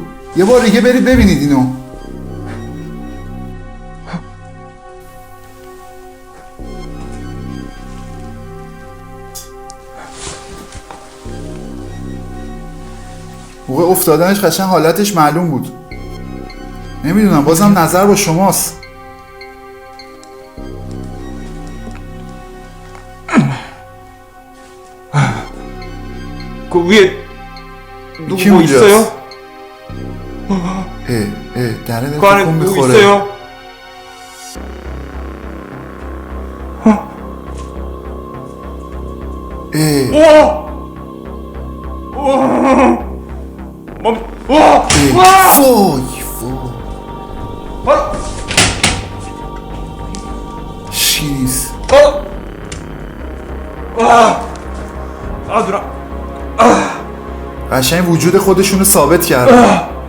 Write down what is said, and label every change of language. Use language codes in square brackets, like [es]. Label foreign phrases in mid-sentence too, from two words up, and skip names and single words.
[fa] یه بار دیگه برید ببینید اینو. موقع افتادنش قشنگ حالتش معلوم بود. نمیدونم، بازم نظر با شماست. [ko] 그 위에 누구 이렇게 뭐 문제였어. 있어요? [fa] دره [ko] 그 안에 [fa] تکون [ko] 누구 [fa] میخوره. [ko] 있어요? [fa] وای چی نیست قشنگ وجود خودشونو ثابت کرد.